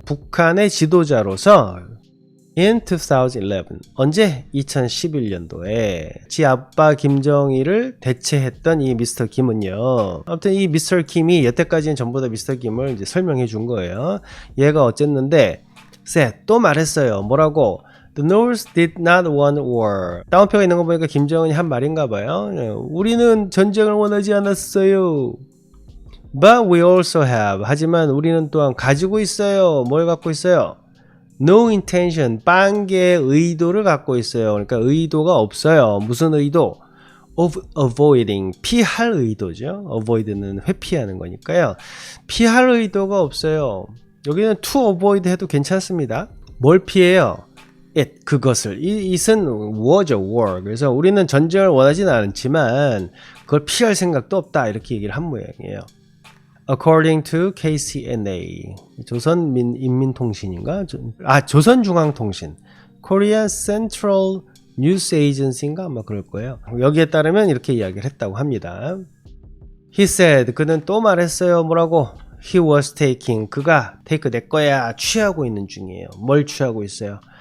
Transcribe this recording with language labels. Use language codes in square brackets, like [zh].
[ko] 북한의 지도자로서 [en] in 2011. [ko] 언제? 2011년도에 지 아빠 김정일을 대체했던 이 미스터 김은요. 아무튼 이 미스터 김이 여태까지는 전부 다 미스터 김을 이제 설명해 준 거예요. 얘가 어쨌는데 또 말했어요. 뭐라고? [en] The North did not want war. [ko] 다운표가 있는 거 보니까 김정은이 한 말인가 봐요. 우리는 전쟁을 원하지 않았어요. [en] But we also have. [ko] 하지만 우리는 또한 가지고 있어요. 뭘 갖고 있어요? [en] No intention, [ko] 빵개의 의도를 갖고 있어요. 그러니까 의도가 없어요. 무슨 의도? [en] Of avoiding, [ko] 피할 의도죠. avoid는 회피하는 거니까요. 피할 의도가 없어요. 여기는 [en] to avoid [ko] 해도 괜찮습니다. 뭘 피해요? it, 그것을. it은 war죠, war. 그래서 우리는 전쟁을 원하지는 않지만 그걸 피할 생각도 없다. 이렇게 얘기를 한 모양이에요. [en] According to KCNA, [ko] 조선인민통신인가? 조선중앙통신, Korean Central News Agency인가 아마 그럴 거예요. 여기에 따르면 이렇게 이야기를 했다고 합니다. [en] He said, [ko] 그는 또 말했어요. 뭐라고? [en] He was taking, [ko] 그가 take 내 거야 취하고 있는 중이에요. 뭘 취하고 있어요?